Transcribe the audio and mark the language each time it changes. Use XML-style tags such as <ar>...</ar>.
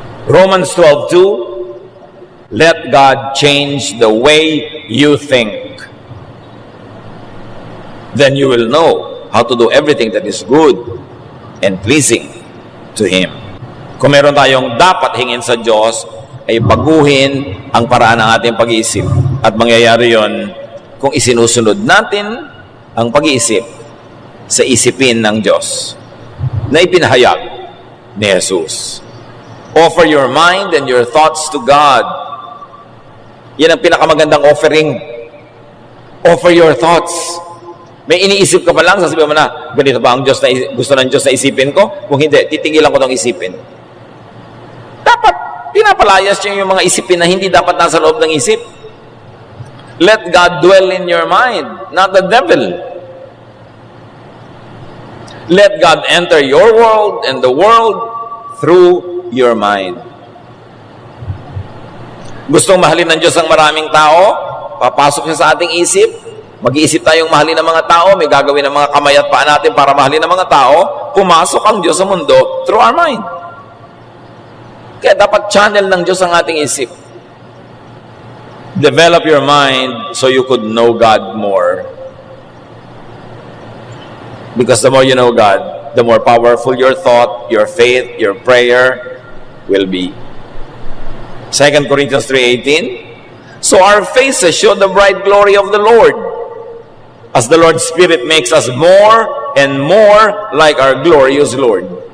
<en>Romans 12:2, let God change the way you think. Then you will know how to do everything that is good and pleasing to Him.</en> <tl>Kung meron tayong dapat hingin sa Diyos, ay baguhin ang paraan ng ating pag-iisip. At mangyayari yon kung isinusunod natin ang pag-iisip sa isipin ng Diyos na ipinahayag ni Jesus.</tl> <en>Offer your mind and your thoughts to God.</en> <tl>Yan ang pinakamagandang offering.</tl> <en>Offer your thoughts.</en> <tl>May iniisip ka pa lang, sasabihin mo na, ganito ba ang Diyos na gusto ng Diyos na isipin ko? Kung hindi, titigilan ko itong isipin. Dapat, pinapalayas niyo yung mga isipin na hindi dapat nasa loob ng isip.</tl> <en>Let God dwell in your mind, not the devil. Let God enter your world and the world through your mind.</en> <tl>Gustong mahalin ng Diyos ang maraming tao? Papasok siya sa ating isip. Mag-iisip tayong mahalin ng mga tao. May gagawin ng mga kamay at paa natin para mahalin ng mga tao. Pumasok ang Diyos sa mundo</tl> <en>through our mind.</en> <tl>Kaya dapat channel ng Diyos ang ating isip.</tl> <en>Develop your mind so you could know God more. Because the more you know God, the more powerful your thought, your faith, your prayer will be. 2 Corinthians 3:18, so our faces show the bright glory of the Lord, as the Lord's Spirit makes us more and more like our glorious Lord.</en>